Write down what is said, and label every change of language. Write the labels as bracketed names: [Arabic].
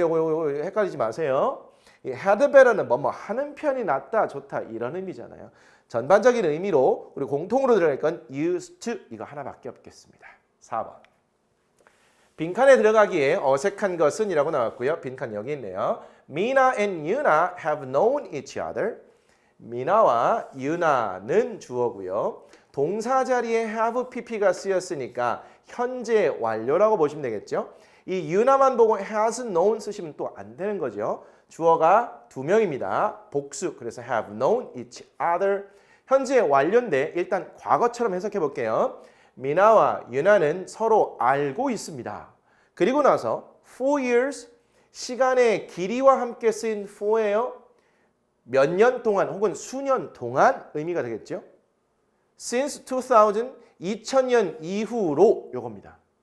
[Korean] 요거 헷갈리지 마세요. 이 had better는 뭐뭐 하는 편이 낫다, 좋다 이런 의미잖아요. 전반적인 의미로 우리 공통으로 들어갈 건 [English] used to [Korean] 이거 하나밖에 없겠습니다. 4번. 빈칸에 들어가기에 어색한 것은 이라고 나왔고요. 빈칸 여기 있네요. [English] Mina and Yuna have known each other. [Korean] 미나와 유나는 주어고요. 동사 자리에 have pp가 쓰였으니까 현재 완료라고 보시면 되겠죠. 이 유나만 보고 has known 쓰시면 또 안 되는 거죠. 주어가 2명입니다. 복수. 그래서 [English] have known each other. [Korean] 현재 완료인데 일단 과거처럼 해석해 볼게요. 미나와 유나는 서로 알고 있습니다. 그리고 나서 4 years 시간의 길이와 함께 쓰인 for예요. 몇 년 동안 혹은 수년 동안 의미가 되겠죠. [English] Since 2000, [Korean] 2000년 이후로 요겁니다.